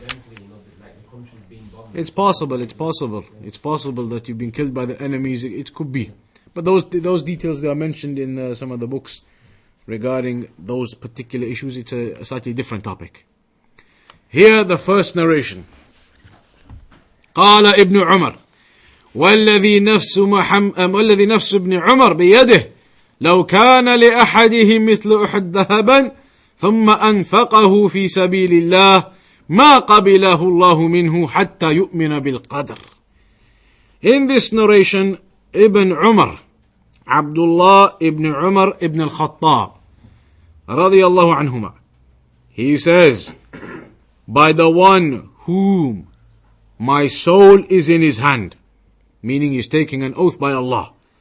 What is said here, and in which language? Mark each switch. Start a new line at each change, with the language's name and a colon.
English: Like the country's being bombed. It's possible that you've been killed by the enemies. It could be. But those details, they are mentioned in some of the books regarding those particular issues. It's a slightly different topic. Here, the first narration.
Arabic: قال ابن عمر والذي نفس ابن عمر بيده لو كان لأحدهم مثل أحد ذهبا ثم أنفقه في سبيل الله ما قبله الله منه حتى يؤمن بالقدر.
English: In this narration, Ibn Umar, Abdullah ibn Umar ibn al-Khattab, radiyallahu anhuma, he says, by the one whom my soul is in his hand, meaning he's taking an oath by Allah.